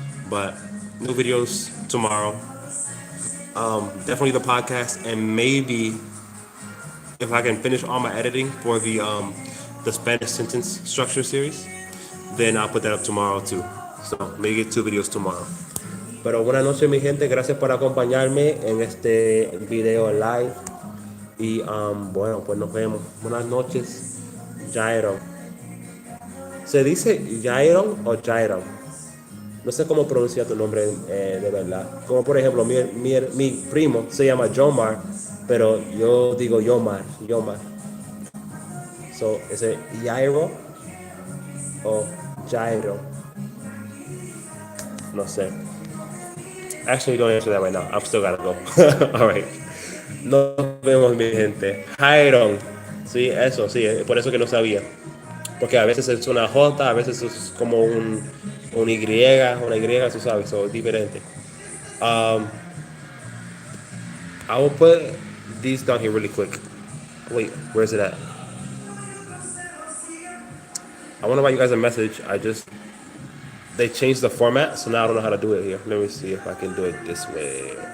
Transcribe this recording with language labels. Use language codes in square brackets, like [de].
[en] But new videos tomorrow. Definitely the podcast, and maybe if I can finish all my editing for the Spanish sentence structure series, then I'll put that up tomorrow too. So maybe get 2 videos tomorrow. [es] Pero buenas noches, mi gente. Gracias por acompañarme en este video live. Y bueno, pues nos vemos. Buenas noches, Jairon. ¿Se dice Jairon o Jairon? No sé cómo pronunciar tu nombre de verdad. Como por ejemplo, mi primo se llama Jomar, pero yo digo Yomar. So, ¿es it Jairo o Jairo? No sé. [en] Actually, don't answer that right now. I'm still gotta go. All right. [es] Nos vemos, mi gente. Jairon. Sí, eso, sí. Por eso que no sabía. Porque a veces es una J, a veces es como una Y, tú sabes, so, diferente. [en] I will put these down here really quick. Wait, where is it at? I want to write you guys a message. They changed the format, so now I don't know how to do it here. Let me see if I can do it this way.